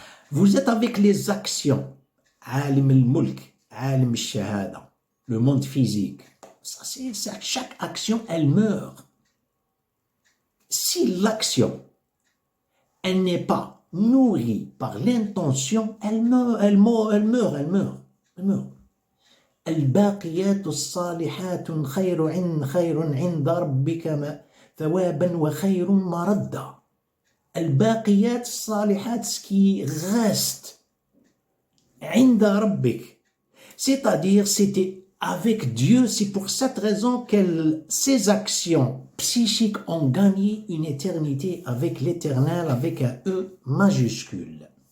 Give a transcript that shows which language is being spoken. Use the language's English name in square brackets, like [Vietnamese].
[French] Vous êtes avec les actions. Alim al-Mulk, Alim al-Shahada, le monde physique. Ça, chaque action, elle meurt. Si l'action, elle n'est pas nourrie par l'intention, elle meurt. [Arabic] الباقيات الصالحات خير عند ربك ثوابا وخير مردا. الباقيات الصالحات, [French] ce qui reste [Arabic] عند ربك, [French] c'est-à-dire c'était avec Dieu. C'est pour cette raison que ces actions psychiques ont gagné une éternité avec l'Éternel, avec un E majuscule.